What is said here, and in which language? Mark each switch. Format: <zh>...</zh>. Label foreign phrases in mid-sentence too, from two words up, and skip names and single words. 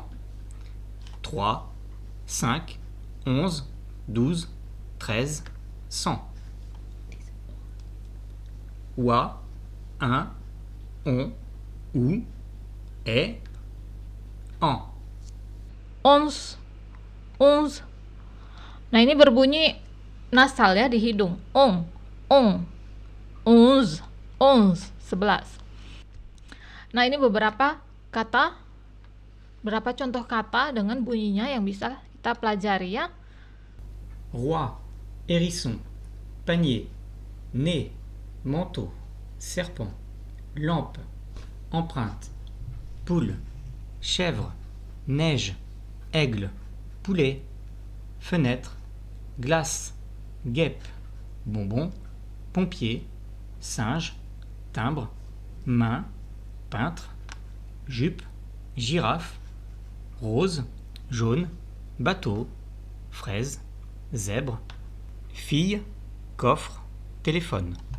<fr>3, 5, 11, 12, 13, 100. Wa, 1, on, ou, est, en. 11, 11.</fr> <id>Nah, ini berbunyi nasal ya di hidung.</id> <fr>On, 11, 11.</fr> <id>Nah, ini beberapa kata, berapa contoh kata dengan bunyinya yang bisa kita pelajari ya.</id> <fr>Roi, hérisson, panier, nez, manteau, serpent, lampe, empreinte, poule, chèvre, neige, aigle, poulet, fenêtre, glace, guêpe, bonbon, pompier, singe, timbre, main, peintre, jupe, girafe, rose, jaune, bateau, fraise, zèbre, fille, coffre, téléphone.</fr>